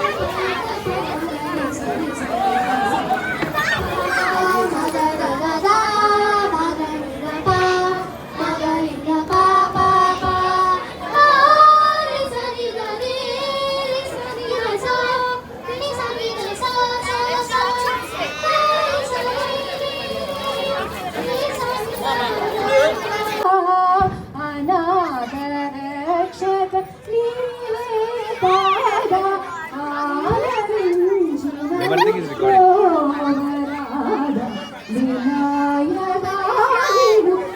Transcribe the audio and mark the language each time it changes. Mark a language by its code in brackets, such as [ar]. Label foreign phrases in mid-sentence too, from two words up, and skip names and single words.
[kn] ಸರಿ ಸರಿ ಗ ಸ ಮ ಗ ಗ ಗ ಗ ಮ ಗ ರಿ ಗ ಪ ಮ ಗ ರಿ ಗ ಪ ಪ ಪ ರಿ ಸರಿ ಗ ರಿ ಸರಿ ಗ ಸ ರಿ ಸರಿ ಗ ಸ ಸ ಸ ಅನಾಥ ರಕ್ಷಕ ನೀವೇ ಪಾದ [en] Everything is recording. [kn] ಆರಾಧ ವಿನಾಯಕ ನೀನು